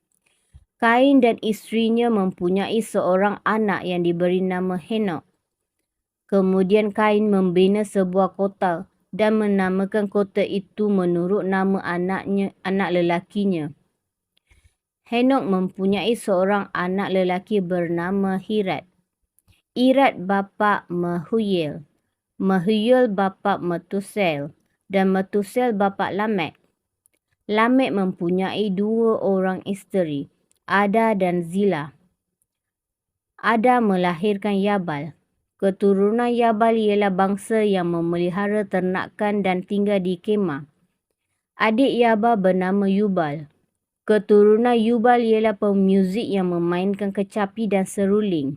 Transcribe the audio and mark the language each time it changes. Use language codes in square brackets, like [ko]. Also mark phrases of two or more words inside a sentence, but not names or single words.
[ms] Kain dan isterinya mempunyai seorang anak yang diberi nama Henok. Kemudian Kain membina sebuah kota dan menamakan kota itu menurut nama anak lelakinya. Henok mempunyai seorang anak lelaki bernama Irad. Irad bapa Mahuyel. Mahuyel bapa Metusel. Dan Metusel bapa Lamek. Lamek mempunyai 2 orang isteri, Ada dan Zila. Ada melahirkan Yabal. Keturunan Yabal ialah bangsa yang memelihara ternakan dan tinggal di kemah. Adik Yabal bernama Yubal. Keturunan Yubal ialah pemuzik yang memainkan kecapi dan seruling.